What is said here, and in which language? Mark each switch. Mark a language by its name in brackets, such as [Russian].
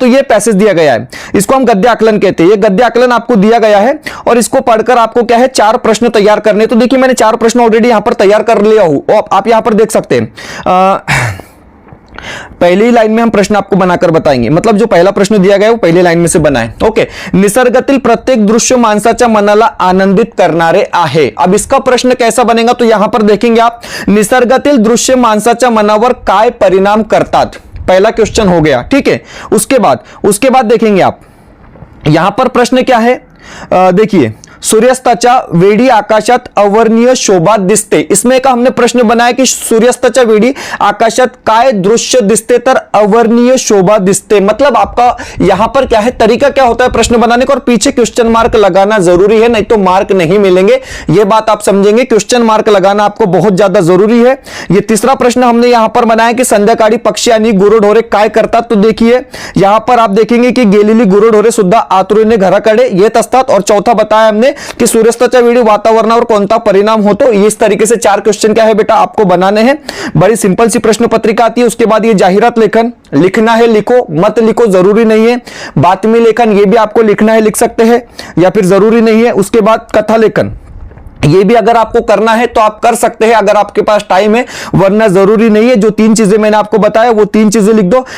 [Hindi] तो ये पैसेज दिया गया है, इसको हम गद्य आकलन कहते हैं। ये गद्य आकलन आपको दिया गया है, और इसको पढ़कर आपको क्या है 4 प्रश्न तैयार करने। तो देखिए मैंने 4 प्रश्न ऑलरेडी यहां पर तैयार कर लिया हूं, आप यहां पर देख सकते हैं। पहली लाइन में हम प्रश्न आपको बनाकर बताएंगे, मतलब जो पहला प्रश्न दिया गया है वो पहली लाइन में से बना है, ओके। [Marathi] निसर्गातील प्रत्येक दृश्य माणसाच्या मनाला आनंदित करणारे आहे। [Hindi] अब इसका प्रश्न कैसा बनेगा, तो यहां पर देखेंगे आप, [Marathi] निसर्गातील दृश्य माणसाच्या मनावर काय परिणाम करतात, [Hindi] पहला क्वेश्चन हो गया, ठीक है। उसके बाद देखेंगे आप, [Marathi] यहां पर प्रश्न क्या है, देखिए, सूर्यास्ताच्या वेळी आकाशात अवर्णनीय शोभा दिसते। [Hindi] इसमें का हमने प्रश्न बनाया कि [Marathi] सूर्यास्ताच्या वेळी आकाशात काय दृश्य दिसते, तर अवर्णनीय शोभा दिसते। [Hindi] मतलब आपका यहां पर क्या है, तरीका क्या होता है प्रश्न बनाने का, और पीछे क्वेश्चन मार्क लगाना जरूरी है, नहीं तो मार्क नहीं मिलेंगे। यह बात आप समझेंगे, क्वेश्चन मार्क लगाना आपको बहुत ज्यादा जरूरी है। यह तीसरा प्रश्न हमने यहां पर बनाया कि [Marathi] संध्याकाळी पक्षी आणि गुरुढोरे काय करतात। [Hindi] तो देखिए यहां पर आप देखेंगे कि [Marathi] गेलेली गुरुढोरे सुद्धा आतुरीने घराकडे येत असतात। [Hindi] और चौथा बताया हमने कि [Marathi] सूर्यास्ताच्या वेळी वातावरणावर कोणता परिणाम होतो। [Hindi] इस तरीके से 4 क्वेश्चन क्या है बेटा आपको बनाने हैं। बड़ी सिंपल सी प्रश्न पत्रिका आती है। उसके बाद ये जाहिरात लेखन, लिखना है लिखो, मत लिखो जरूरी नहीं है। बातमी लेखन, ये भी आपको लिखना है, लिख सकते हैं या फिर जरूरी नहीं है। उसके बाद कथा लेखन, ये भी अगर आपको करना है तो आप कर सकते हैं अगर आपके पास टाइम है, वरना जरूरी नहीं है। जो 3 चीजें मैंने आपको बताया वो 3 चीजें लिख दो।